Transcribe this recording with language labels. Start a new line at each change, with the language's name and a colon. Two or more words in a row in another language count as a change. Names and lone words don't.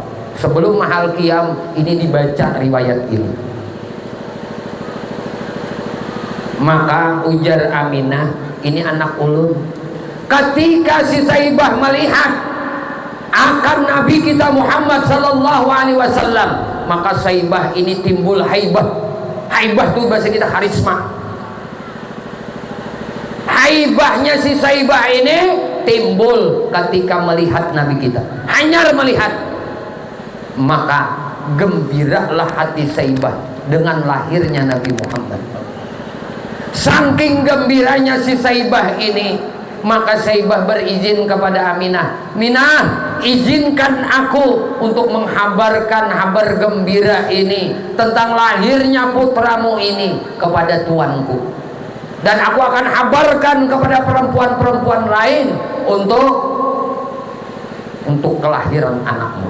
Indonesian: Sebelum mahal qiyam ini dibaca riwayat ini.
Banjar: Maka ujar Aminah, ini anak ulun.
Indonesian: Ketika si Saibah melihat akan Nabi kita Muhammad
Arabic: صلى الله عليه وسلم,
Indonesian: maka Saibah ini timbul haibah. Haibah itu bahasa kita karisma. Haibahnya si Saibah ini timbul ketika melihat Nabi kita. Hanyar melihat. Maka gembiralah hati Saibah dengan lahirnya Nabi Muhammad. Saking gembiranya si Saibah ini, maka Saibah berizin kepada Aminah, Minah, izinkan aku untuk menghabarkan kabar gembira ini tentang lahirnya putramu ini kepada tuanku, dan aku akan habarkan kepada perempuan-perempuan lain untuk kelahiran anakmu.